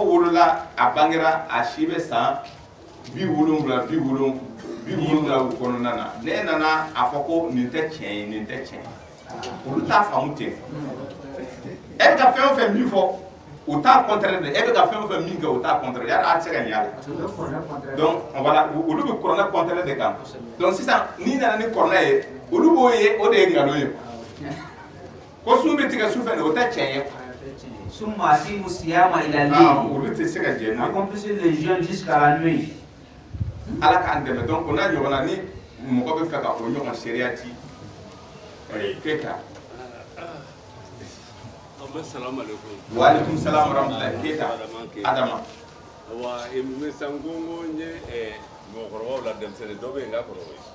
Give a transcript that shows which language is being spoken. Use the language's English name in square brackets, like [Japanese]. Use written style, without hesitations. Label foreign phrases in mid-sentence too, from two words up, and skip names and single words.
[Bambara] wolola a bangera a si bɛ san 70 u kɔnɔna na ne nana a fɔ ko nin tɛ tiɲɛ ye nin tɛ tiɲɛ ye olu t'a faamu ten e bɛ ka fɛn o fɛn min fɔ u t'a contraire de e bɛ ka fɛn o fɛn min kɛ u t'a contraire yari a tɛ se ka ɲɛ a la [French] donc voilà [Bambara] olu bɛ kuranɛ contraire de kan donc sisan n'i nana ni kuranɛ ye olu b'o ye o de ye nkalon ye ko sun bɛ tigɛ su fɛ o tɛ tiɲɛ ye [Arabic] ثم أتموا الصيام إلى الليل [Bambara] olu tɛ se ka jɛ n'o ye [French] accomplissez le jeûne jusqu'à la nuit [Bambara] ala k'an dɛmɛ donc o n'a ɲɔgɔnna ni mɔgɔ bɛ fɛ ka o ɲɔgɔn seereya di Keita [Arabic] وعليكم السلام ورحمة الله [Bambara] Keita Adama wa misangongo nye mɔgɔkɔrɔbaw la denmisɛnnin dɔ bɛ yen n ka kɔrɔ ye